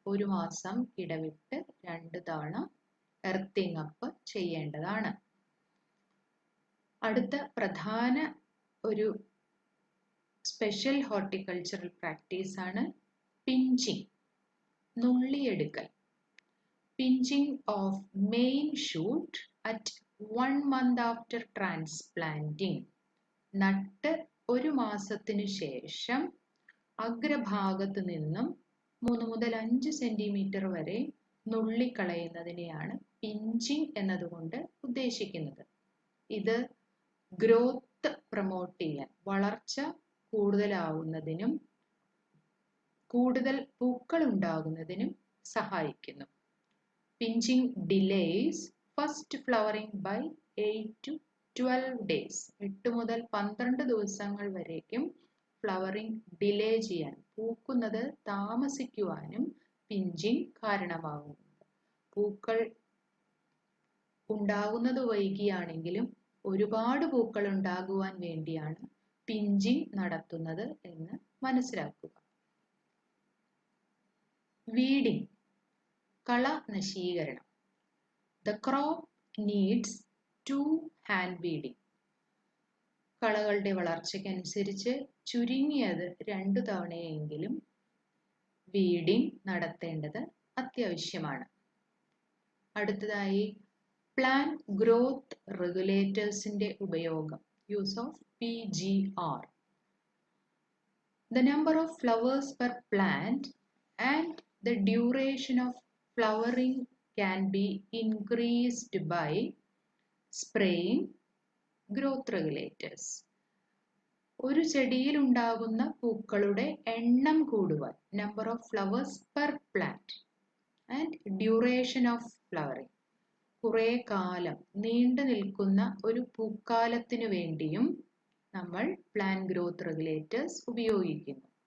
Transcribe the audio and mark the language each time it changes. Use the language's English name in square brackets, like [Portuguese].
[Malayalam] 1 മാസം ഇടവിട്ട് 2 തവണ എർത്തിങ് അപ്പ് ചെയ്യേണ്ടതാണ്. അടുത്ത പ്രധാന ഒരു സ്പെഷ്യൽ ഹോർട്ടിക്കൾച്ചറൽ പ്രാക്ടീസ് ആണ് pinching, നുള്ളിയെടുക്കൽ. [English] Pinching of main shoot at 1 month after transplanting. [Malayalam] നട്ട് 1 മാസത്തിനു ശേഷം അഗ്രഭാഗത്ത് നിന്നും 3 മുതൽ 5 സെന്റിമീറ്റർ വരെ നുള്ളിക്കളയുന്നതിനെയാണ് പിഞ്ചിങ് എന്നതുകൊണ്ട് ഉദ്ദേശിക്കുന്നത്. ഇത് ഗ്രോത്ത് പ്രൊമോട്ട് ചെയ്യാൻ, വളർച്ച കൂടുതലാവുന്നതിനും കൂടുതൽ പൂക്കൾ ഉണ്ടാകുന്നതിനും സഹായിക്കുന്നു. [English] Pinching delays first flowering by 8 to 12 days. [Malayalam] 8 മുതൽ 12 ദിവസങ്ങൾ വരേക്കും ഫ്ലവറിംഗ് ഡിലേ ചെയ്യാൻ, പൂക്കുന്നത് താമസിക്കുവാനും പിഞ്ചിങ് കാരണമാകുന്നുണ്ട്. പൂക്കൾ ഉണ്ടാകുന്നത് വൈകിയാണെങ്കിലും ഒരുപാട് പൂക്കൾ ഉണ്ടാകുവാൻ വേണ്ടിയാണ് പിഞ്ചിങ് നടത്തുന്നത് എന്ന് മനസ്സിലാക്കുക. വീഡിംഗ്, കള നശീകരണം. [English] The crop needs 2 hand weeding. [Malayalam] കളകളുടെ വളർച്ചയ്ക്കനുസരിച്ച് ചുരുങ്ങിയത് 2 തവണയെങ്കിലും വീഡിംഗ് നടത്തേണ്ടത് അത്യാവശ്യമാണ്. അടുത്തതായി പ്ലാൻ ഗ്രോത്ത് റെഗുലേറ്റേഴ്സിന്റെ ഉപയോഗം, use of PGR. [English] The number of flowers per plant and the duration of flowering can be increased by spraying growth regulators. [Malayalam] ഒരു ചെടിയിൽ ഉണ്ടാകുന്ന പൂക്കളുടെ എണ്ണം കൂടുവാൻ, [English] number of flowers per plant and duration of flowering, [Malayalam] കുറേ കാലം നീണ്ടു നിൽക്കുന്ന ഒരു പൂക്കാലത്തിനു വേണ്ടിയും നമ്മൾ പ്ലാൻ ഗ്രോത്ത് റെഗുലേറ്റേഴ്സ് ഉപയോഗിക്കുന്നു.